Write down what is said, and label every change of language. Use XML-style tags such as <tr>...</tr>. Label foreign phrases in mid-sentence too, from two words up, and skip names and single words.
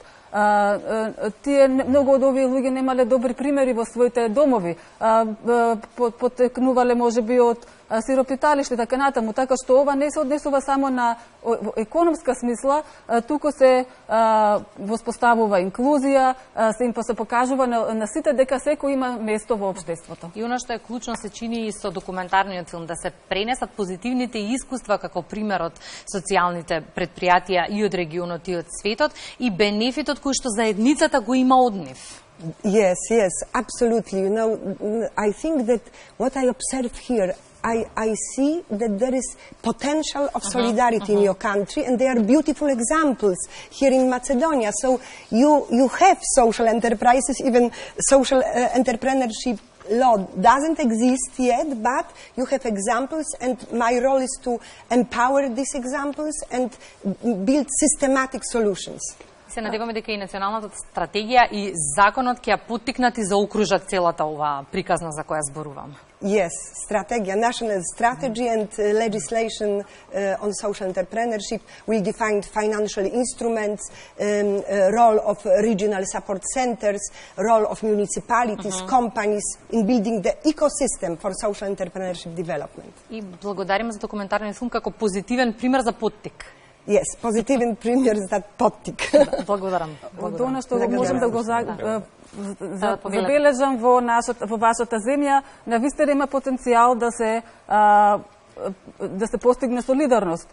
<mk>Тие многу од овие луѓе немале добри примери во своите домови, потекнувале можеби од сиропиталиште, така натаму, така што ова не се однесува само на економска смисла, туку се воспоставува инклузија, се покажува на сите дека секој има место во општеството. И она што е клучно се чини и со документарниот филм, да се пренесат позитивните искуства како пример од социјалните предпријатија и од регионот и од светот и бенефитот кој што заедницата го има од нив.</mk> <en>Yes, absolutely. You know, I think that what I observe here, I see that there is potential of solidarity in your country, and there are beautiful examples here in Macedonia. So you have social enterprises, even social entrepreneurship law doesn't exist yet, but you have examples, and my role is to empower these examples and build systematic solutions.</en> <mk>Се надеваме дека и националната стратегија и законот ќе ја поттикнат и заокружат целата оваа приказна за која зборувам.</mk> <en>Yes, strategia, national strategy and legislation on social entrepreneurship will define financial instruments, role of regional support centers, role of municipalities, companies in building the ecosystem for social entrepreneurship development.</en> <mk>И благодариме за документарниот филм како позитивен пример за поттик. Yes, позитивен пример за поттик. Благодарам. Од она што можам да го забележам во вашата земја, навистина има потенцијал да се постигне солидарност.</mk>